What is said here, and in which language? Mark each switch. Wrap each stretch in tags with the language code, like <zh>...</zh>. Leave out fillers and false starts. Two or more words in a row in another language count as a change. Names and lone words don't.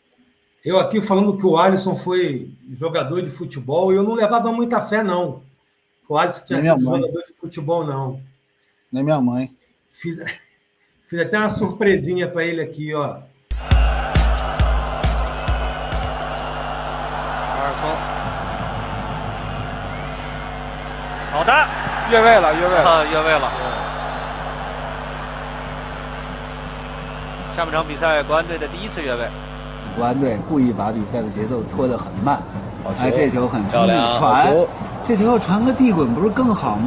<pt>Eu aqui falando que o Alisson foi jogador de futebol e eu não levava muita fé, não. O Alisson tinha sido jogador de futebol, não. Nem minha mãe. Fiz até uma surpresinha para ele aqui, ó.</pt> <zh>Alisson，好的，越位了，越位了。下半场比赛，国安队的第一次越位。国安队故意把比赛的节奏拖得很慢，这球很聪明，传，这球要传个地滚不是更好吗？</zh>